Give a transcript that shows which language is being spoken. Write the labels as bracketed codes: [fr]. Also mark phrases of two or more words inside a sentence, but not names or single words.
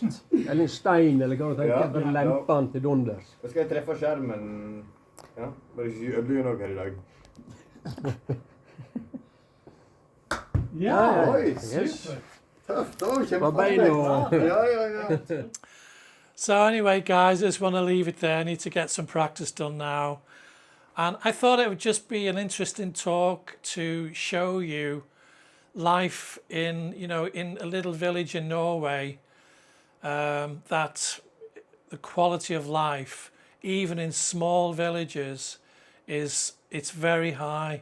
[no] Eller en stein, eller hva du tenker. Ja, Bare ja. lempe den til dunders. Og skal jeg treffe skjermen? Ja, bare ikke ødelegge noe her i dag. Ja, Oi, Yes. Tøft, det var jo Var beina og... Ja, ja, ja. [en] So anyway, guys, I just want to leave it there. I need to get some practice done now. And I thought it would just be an interesting talk to show you life in, you know, in a little village in Norway, that the quality of life, even in small villages, it's very high.